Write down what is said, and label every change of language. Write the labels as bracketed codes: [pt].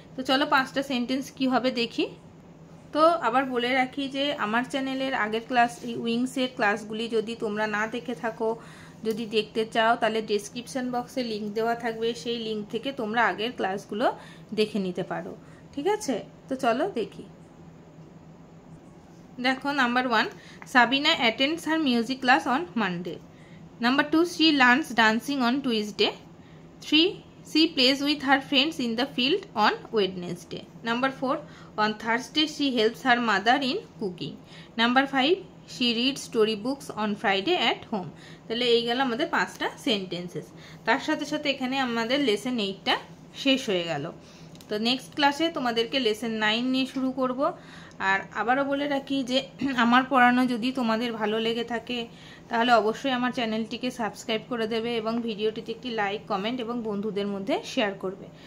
[bn] তো চলো 5টা সেন্টেন্স কি হবে দেখি। তো আবার বলে রাখি যে আমার চ্যানেলের আগের ক্লাস, এই উইংসের ক্লাসগুলি যদি তোমরা না দেখে থাকো, যদি দেখতে চাও তাহলে ডেসক্রিপশন বক্সে লিঙ্ক দেওয়া থাকবে, সেই লিঙ্ক থেকে তোমরা আগের ক্লাসগুলো দেখে নিতে পারো। ঠিক আছে, তো চলো দেখি। [en] দেখো number 1, Sabina attends her music class on Monday. Number 2, she learns dancing on Tuesday. 3, she plays with her friends in the field on Wednesday. Number 4, on Thursday she helps her mother in cooking. Number 5, she reads story books on Friday at home. [bn] তাহলে এই গেল আমাদের 5টা sentences. তার সাথে সাথে এখানে আমাদের লেসন 8টা শেষ হয়ে গেল। তো নেক্সট ক্লাসে তোমাদেরকে লেসন 9 নিয়ে শুরু করব। আর আবারও বলে রাখি যে আমার পড়ানো যদি তোমাদের ভালো লেগে থাকে তাহলে অবশ্যই আমার চ্যানেলটিকে সাবস্ক্রাইব করে দেবে এবং ভিডিওটিতে একটি লাইক, কমেন্ট এবং বন্ধুদের মধ্যে শেয়ার করবে।